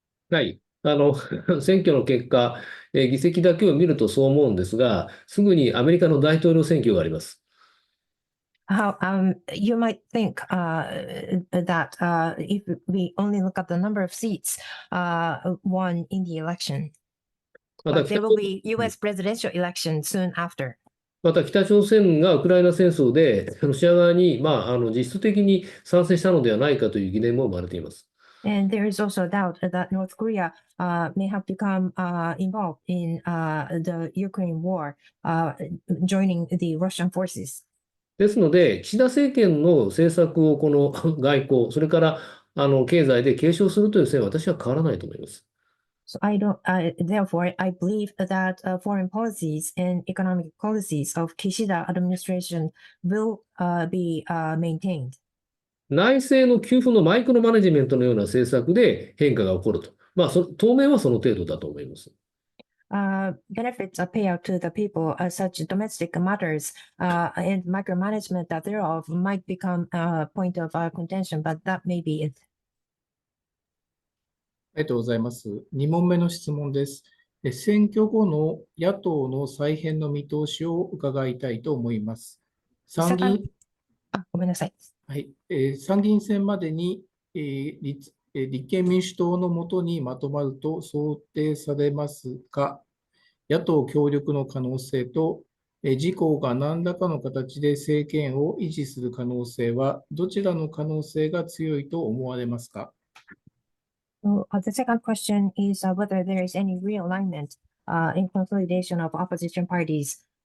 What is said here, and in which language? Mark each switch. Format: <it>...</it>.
<ja>はい。選挙の結果、議席だけを見るとそう思うんですが、すぐにアメリカの大統領選挙があります。</ja> <en>You might think that if we only look at the number of seats won in the election,</en> <ja>また</ja> <en>but there will be US presidential election soon after.</en> <ja>また北朝鮮がウクライナ戦争でロシア側に、実質的に参戦したのではないかという疑念も生まれています。</ja> <en>And there is also a doubt that North Korea may have become involved in the Ukraine war, joining the Russian forces.</en> <ja>ですので、岸田政権の政策をこの外交、それから経済で継承するという線は私は変わらないと思います。</ja> <en>So therefore, I believe that foreign policies and economic policies of Kishida administration will be maintained.</en> <ja>内政の給付のマイクロマネジメントのような政策で変化が起こると。当面はその程度だと思います。</ja> <en>Benefits are payout to the people, such domestic matters and micromanagement that thereof might become a point of contention, but that may be it.</en> <ja>ありがとうございます。2問目の質問です。選挙後の野党の再編の見通しを伺いたいと思います。参議院、ごめんなさい。はい、参議院選までに、立憲民主党のもとにまとまると想定されますが、野党協力の可能性と、自公が何らかの形で政権を維持する可能性は、どちらの可能性が強いと思われますか。</ja> <en>So, the second question is whether there is any realignment in consolidation of opposition parties.</en>